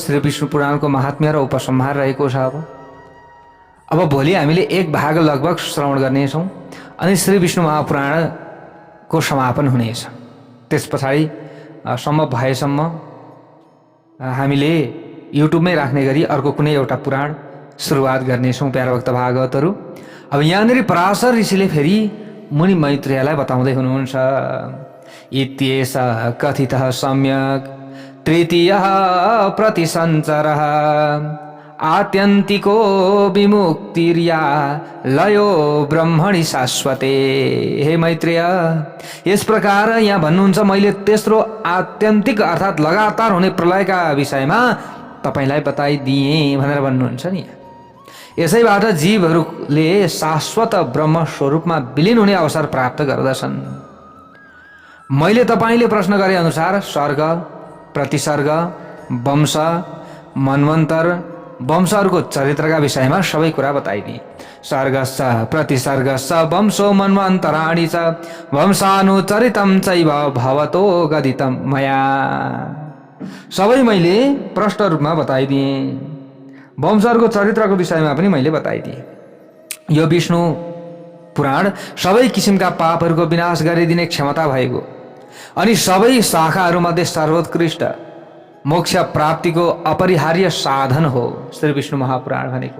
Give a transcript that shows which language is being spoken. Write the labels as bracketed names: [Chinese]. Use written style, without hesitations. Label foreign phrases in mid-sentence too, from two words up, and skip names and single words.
[Nepali] श्री विष्णु पुराणको महात्म्य र उपसंहार रहेको छ। अब भोलि हामीले एक भाग लगभग श्रवण गर्नेछौँ अनि श्री विष्णु महापुराणको समापन हुनेछ। त्यस पछाडि सम्भव भएसम्म हामीले युट्युबमै राख्ने गरी अर्को कुनै एउटा पुराण सुरुवात गर्नेछौँ प्यारा भक्त भागवतहरू। अब यहाँनिर पराशर ऋषिले फेरि मुनि मैत्रेयलाई बताउँदै हुनुहुन्छ। [Sanskrit] इत्येष कथितः सम्यक तृतीयः प्रतिसञ्चरः आत्यन्तिको विमुक्तिर्या लयो ब्रह्मणि शाश्वते। [Nepali] हे मैत्रेय, यस प्रकार यहाँ भन्नुहुन्छ, मैले तेस्रो आत्यन्तिक अर्थात् लगातार हुने प्रलयका विषयमा तपाईलाई बताइदिएँ भनेर भन्नुहुन्छ नि। यसैबाट जीवहरूले शाश्वत ब्रह्म स्वरूपमा विलीन हुने अवसर प्राप्त गर्दछन्। मैले तपाईले प्रश्न गरे अनुसार सर्ग, प्रतिसर्ग, वंश, मनवन्तर, वंशहरूको चरित्रका विषयमा सबै कुरा बताइदिए। [Sanskrit] सर्गश्च प्रतिसर्गश्च वंशो मन्वन्तराणि च वंशानुचरितं चैव भवतो गदितं मया। [Nepali] सबै मैले प्रष्ट रूपमा बताइदिएँ। वंशहरूको चरित्रको विषयमा पनि मैले बताइदिएँ। यो विष्णु पुराण सबै किसिमका पापहरूको विनाश गरिदिने क्षमता भएको अनि सबै शाखाहरूमध्ये सर्वोत्कृष्ट मोक्ष प्राप्तिको अपरिहार्य साधन हो श्री विष्णु महापुराण भनेको।